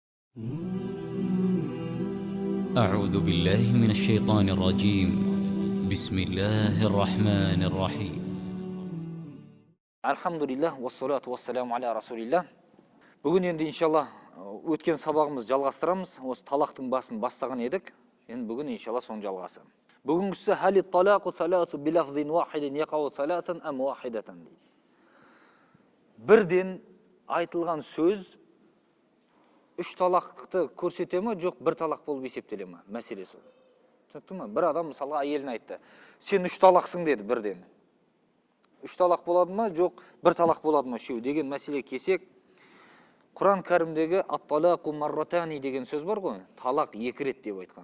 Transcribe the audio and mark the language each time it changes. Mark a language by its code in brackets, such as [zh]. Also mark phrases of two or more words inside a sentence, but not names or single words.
[ar] أعوذ بالله من الشيطان الرجيم. بسم الله الرحمن الرحيم. الحمد لله، والصلاة والسلام على رسول الله. [kk] Бүгін енді иншалла өткен сабағымыз жалғастырамыз. Осы талақтың басын бастаған едік. Енді бүгін иншалла соның жалғасы. Бүгінгісі [ar] هل الطلاق ثلاثا بلفظ واحد يقع ثلاثا أم واحدة [kk] дейді. Бірден айтылған сөз үш талақты көрсете ме, жоқ бір талақ болып есептеле ме? Мәселе сол. Түсінікті ме? Бір адам мысалға әйеліне айтты: "Сен үш талақсың" деді бірден. Үш талақ болады ма, жоқ бір талақ болады ма үшеу деген мәселе кесек, Құран кәрімдегі [ar] الطلاق مرتان [kk] деген сөз бар ғой, талақ екі рет деп айтқан.